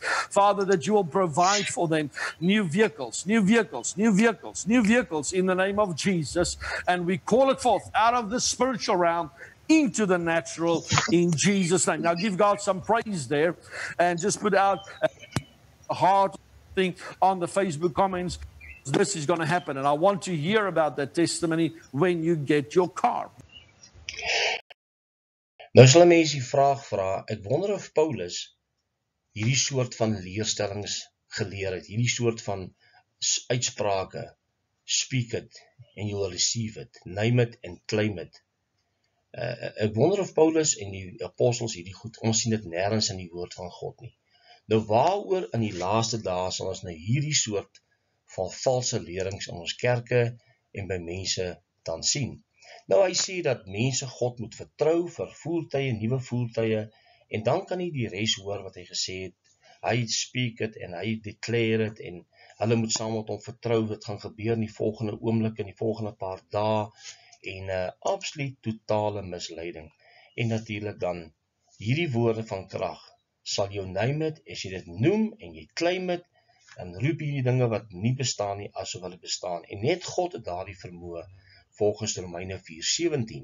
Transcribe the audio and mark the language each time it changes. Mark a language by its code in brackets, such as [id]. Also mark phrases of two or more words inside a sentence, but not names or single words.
[en] Father, that you will provide for them new vehicles in the name of Jesus, and we call it forth out of the spiritual realm into the natural in Jesus' name. Now give God some praise there, and just put out a heart thing on the Facebook comments. This is going to happen, and I want to hear about that testimony when you get your car. [af] Nou sal mense die vraag vra, ek wonder of Paulus hierdie soort van leerstellings geleer het, hierdie soort van uitsprake, [en] speak it and you will receive it, name it and claim it. [af] Ek wonder of Paulus en die apostels hierdie goed, ons sien dit nêrens in die woord van God nie. Nou waaroor in die laaste dae sal ons nou hierdie soort van valse lerings in ons kerke en by mense dan sien? Nou hy sê dat mense God moet vertrou vir voertuie, nuwe voertuie, en dan kan hy die res hoor wat hy gesê het. Hy [en] speak it [af] en hy [en] declare it, [af] en hulle moet saam met hom vertrou, dit gaan gebeur in die volgende oomblik, in die volgende paar dae, en absoluut totale misleiding. En natuurlik dan, hierdie woorde van krag, sal jou [en] name it, [af] as jy dit noem, en jy [en] claim it, [af] dan roep hierdie dinge wat nie bestaan nie, asof hulle bestaan, en net God het daardie vermoë, volgens Romeine 4:17.